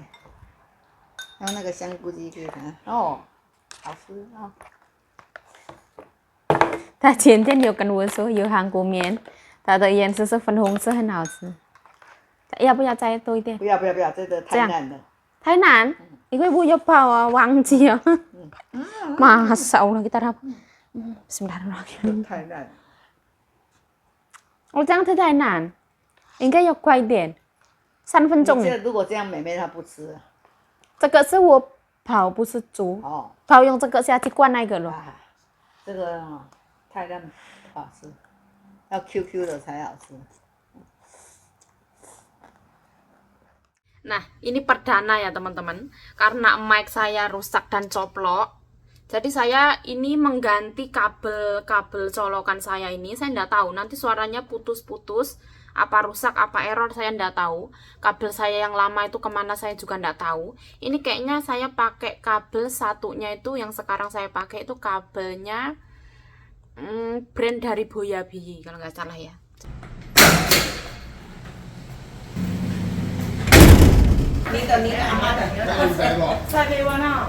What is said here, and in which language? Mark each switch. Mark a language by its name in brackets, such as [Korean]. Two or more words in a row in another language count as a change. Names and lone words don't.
[Chinese] 还有那个香菇鸡可以看哦，好吃啊！他前天有跟我说有韩国面，他的颜色是粉红色，很好吃。要不要再多一点？不要不要不要，这个太烂了。太难, [Javanese] iku ibu nyoba wangji ya. [Arabic] ما شاء الله [Indonesian] kita dapat. [Arabic] Bismillahirrahmanirrahim. [Chinese] 太烂了。我这样太难，应该要快点，3分钟。如果这样，妹妹她不吃。这个是我跑，不是煮。哦。跑用这个下去灌那个了。这个太烂不好吃，要 QQ 的才好吃。 [Indonesian] Nah, ini perdana ya teman-teman, karena mic saya rusak dan coplok. Jadi saya ini mengganti kabel colokan saya ini. Saya nggak tahu, nanti suaranya putus-putus, apa rusak, apa error, saya nggak tahu. Kabel saya yang lama itu kemana saya juga nggak tahu. Ini kayaknya saya pakai kabel satunya itu, yang sekarang saya pakai itu kabelnya brand dari Boyabi kalau nggak salah ya. Ni da ama da. Sai warna.